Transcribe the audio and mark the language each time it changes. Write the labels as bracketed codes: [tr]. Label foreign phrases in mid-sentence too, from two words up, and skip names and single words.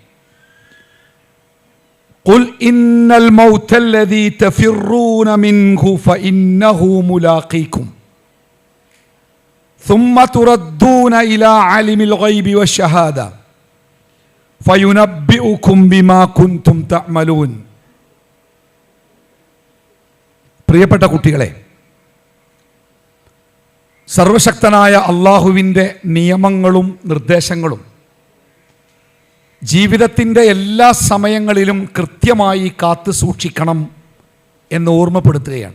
[ar] قل إن الموت الذي تفرون منه فإنه ملاقيكم ثم تردون إلى عالم الغيب والشهادة فينبئكم بما كنتم تعملون. [ml] പ്രിയപ്പെട്ട കുട്ടികളെ, സർവശക്തനായ അള്ളാഹുവിൻ്റെ നിയമങ്ങളും നിർദ്ദേശങ്ങളും ജീവിതത്തിൻ്റെ എല്ലാ സമയങ്ങളിലും കൃത്യമായി കാത്തു സൂക്ഷിക്കണം എന്ന് ഓർമ്മപ്പെടുത്തുകയാണ്.